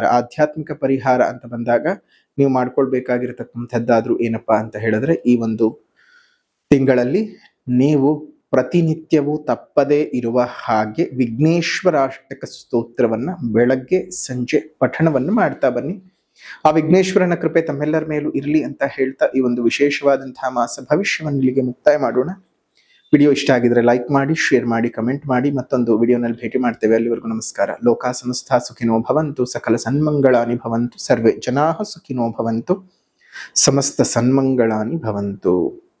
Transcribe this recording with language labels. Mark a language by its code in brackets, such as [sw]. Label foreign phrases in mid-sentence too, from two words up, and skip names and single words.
[kn] ಆಧ್ಯಾತ್ಮಿಕ ಪರಿಹಾರ ಅಂತ ಬಂದಾಗ ನೀವು ಮಾಡ್ಕೊಳ್ಬೇಕಾಗಿರತಕ್ಕಂಥದ್ದಾದ್ರೂ ಏನಪ್ಪಾ ಅಂತ ಹೇಳಿದ್ರೆ, ಈ ಒಂದು ತಿಂಗಳಲ್ಲಿ ನೀವು ಪ್ರತಿನಿತ್ಯವೂ ತಪ್ಪದೇ ಇರುವ ಹಾಗೆ ವಿಘ್ನೇಶ್ವರಾಷ್ಟಕ ಸ್ತೋತ್ರವನ್ನ ಬೆಳಗ್ಗೆ ಸಂಜೆ ಪಠಣವನ್ನು ಮಾಡ್ತಾ ಬನ್ನಿ. ಆ ವಿಘ್ನೇಶ್ವರನ ಕೃಪೆ ತಮ್ಮೆಲ್ಲರ ಮೇಲೂ ಇರಲಿ ಅಂತ ಹೇಳ್ತಾ, ಈ ಒಂದು ವಿಶೇಷವಾದಂತಹ ಮಾಸ ಭವಿಷ್ಯವನ್ನು ಇಲ್ಲಿಗೆ ಮುಕ್ತಾಯ ಮಾಡೋಣ. ವಿಡಿಯೋ ಇಷ್ಟ ಆಗಿದ್ರೆ ಲೈಕ್ ಮಾಡಿ, ಶೇರ್ ಮಾಡಿ, ಕಮೆಂಟ್ ಮಾಡಿ. ಮತ್ತೊಂದು ವಿಡಿಯೋನಲ್ಲಿ ಭೇಟಿ ಮಾಡ್ತೇವೆ. ಅಲ್ಲಿವರೆಗೂ ನಮಸ್ಕಾರ. [sa] ಲೋಕ ಸಮಸ್ತ ಸುಖಿನೋ ಭವಂತು, ಸಕಲ ಸನ್ಮಂಗಳಾನಿ ಭವಂತು, ಸರ್ವೇ ಜನಾಃ ಸುಖಿನೋ ಭವಂತು, ಸಮಸ್ತ ಸನ್ಮಂಗಳಾನಿ ಭವಂತು.